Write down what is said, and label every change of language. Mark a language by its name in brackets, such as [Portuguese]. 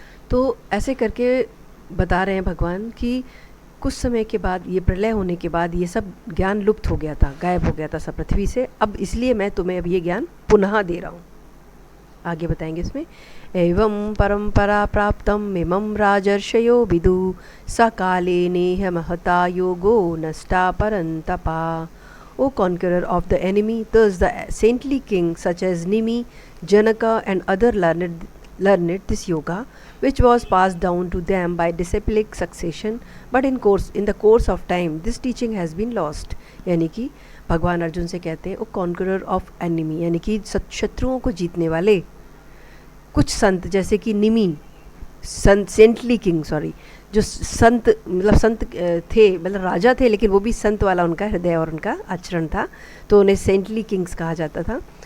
[Hindi] तो ऐसे करके बता रहे हैं भगवान कि कुछ समय के बाद, ये प्रलय होने के बाद, ये सब ज्ञान लुप्त हो गया था, गायब हो गया था सब पृथ्वी से। अब इसलिए मैं तुम्हें अब ये ज्ञान पुनः दे रहा हूँ। आगे बताएंगे इसमें, [Sanskrit] एवं परंपरा प्राप्तम इमं राजर्षयो विदु सकाले नेह महता योगो नष्टा परंतपा। [English] O conqueror of the enemy, thus the saintly king such as Nimi, Janaka and other learned this yoga, which was passed down to them by disciplic succession, but in the course of time this teaching has been lost। [Hindi] यानी कि भगवान अर्जुन से कहते हैं, [English] O conqueror of enemy, [Hindi] यानी कि शत्रुओं को जीतने वाले कुछ संत, जैसे कि निमी, संत, सेंटली किंग, सॉरी, जो संत, मतलब संत थे, मतलब राजा थे, लेकिन वो भी संत वाला उनका हृदय और उनका आचरण था, तो उन्हें सेंटली किंग्स कहा जाता था।